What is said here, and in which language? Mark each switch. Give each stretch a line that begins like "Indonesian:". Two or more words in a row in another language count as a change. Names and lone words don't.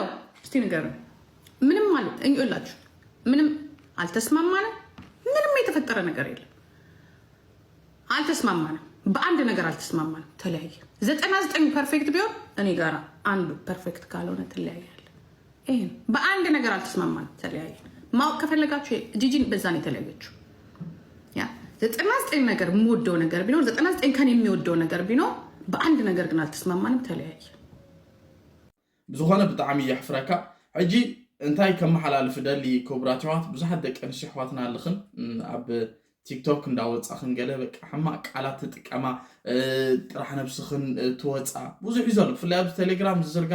Amharic: እስቲ ንገሩኝ። ምንም ማለት እንላችሁ ምንም አልተስማማንም። ምንም የተፈጠረ ነገር የለም። አልተስማማንም። በአንድ ነገር አልተስማማንም። ተለያየ። 99 ፐርፌክት ቢሆን እኔ ጋራ አንዱ ፐርፌክት ካልሆነ ተለያያለ። ይሄን በአንድ ነገር አልተስማማንም። ተለያየ። ማወቅ ከፈለጋችሁ ጂጂን በዛ ነው የተለያየችው። ያ 99 ነገር የምወደው ነገር ቢኖር 99 ከኔ የሚወደው ነገር ቢኖር በአንድ ነገር ግን አልተስማማንም። ተለያየ።
Tigrinya: ብዙኾነ ብጣዕሚ ያሕፍረካ ሕጂ እንታይ ከመሓላልፍ ደሊ ክቡራትዋት ብዙሓት ደቂ ኣንስትዮ ኣሕዋትና ኣለኽን ኣብ ቲክቶክ እንዳወፃኽን ገለ በቃ ሕማቅ ቃላት ትጥቀማ ጥራሕ ነብስኽን ትወፃ ብዙሕ እዩ ዘሎ። ብፍላይ ኣብ ቴሌግራም ዝዝርጋሕ